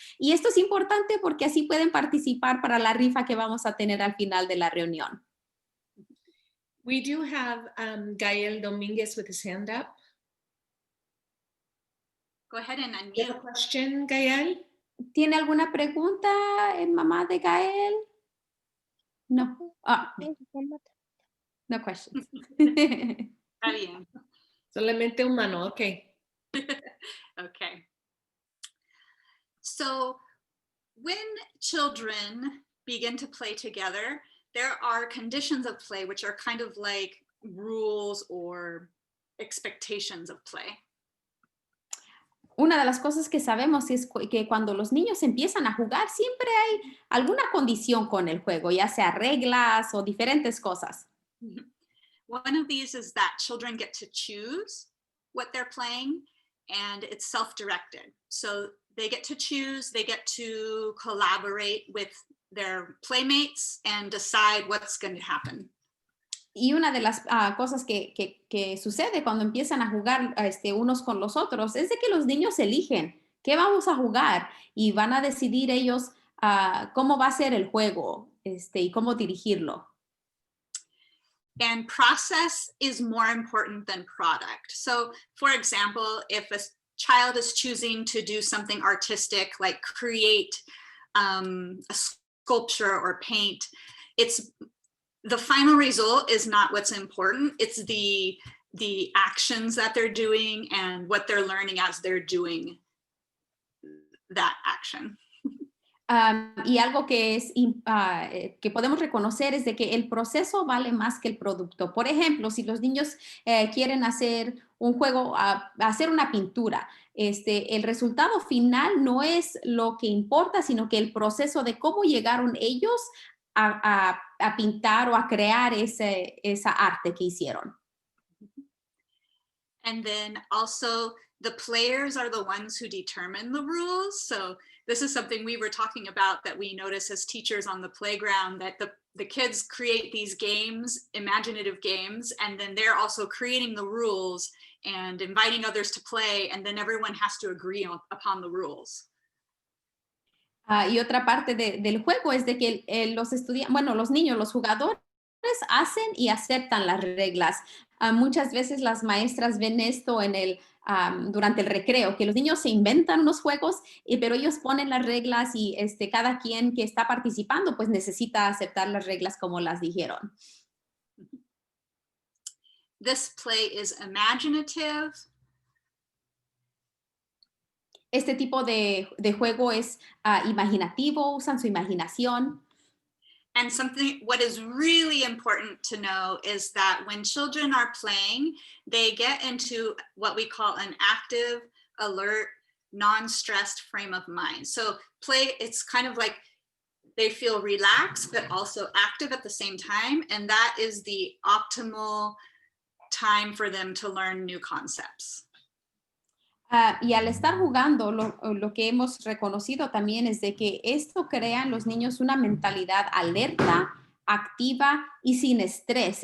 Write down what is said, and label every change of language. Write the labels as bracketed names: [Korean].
[Spanish] Y esto es importante porque así pueden participar para la rifa que vamos a tener al final de la reunión. [English] We do have Gael Dominguez with his hand up. Go ahead and You have a unmute. question, Gael? [Spanish] ¿Tiene alguna pregunta, mamá de Gael? [English] No. No questions. [Spanish] Está bien. Solamente un mano, okay. [English] Okay. So when children begin to play together, there are conditions of play which are kind of like rules or expectations of play. [Spanish] Una de las cosas que sabemos es que cuando los niños empiezan a jugar, siempre hay alguna condición con el juego, ya sea reglas o diferentes cosas. [English] One of these is that children get to choose what they're playing, and it's self-directed. So they get to choose, they get to collaborate with their playmates and decide what's going to happen. [Spanish] Y una de las cosas que sucede cuando empiezan a jugar unos con los otros es de que los niños eligen qué vamos a jugar y van a decidir ellos cómo va a ser el juego y cómo dirigirlo. [English] And process is more important than product. So for example, if a child is choosing to do something artistic, like create a sculpture or paint, the final result is not what's important. It's the actions that they're doing and what they're learning as they're doing that action. [Spanish] Y algo que que podemos reconocer es de que el proceso vale más que el producto. Por ejemplo, si los niños quieren hacer un juego, hacer una pintura, el resultado final no es lo que importa, sino que el proceso de cómo llegaron ellos a pintar o a crear esa arte que hicieron. [English] And then also the players are the ones who determine the rules. So this is something we were talking about that we notice as teachers on the playground, that the kids create these games, imaginative games, and then they're also creating the rules and inviting others to play, and then everyone has to agree upon the rules. [Spanish] Y otra parte del juego es de que los niños, los jugadores hacen y aceptan las reglas. Muchas veces las maestras ven esto en durante el recreo, que los niños se inventan unos juegos, pero ellos ponen las reglas y cada quien que está participando pues necesita aceptar las reglas como las dijeron. [English] This play is imaginative. [Spanish] Este tipo de juego es imaginativo, usan su imaginación. [English] And what is really important to know is that when children are playing, they get into what we call an active, alert, non-stressed frame of mind. So play, it's kind of like they feel relaxed, but also active at the same time. And that is the optimal time for them to learn new concepts. [Spanish] Y al estar jugando, lo que hemos reconocido también es de que esto crea en los niños una mentalidad alerta, activa y sin estrés.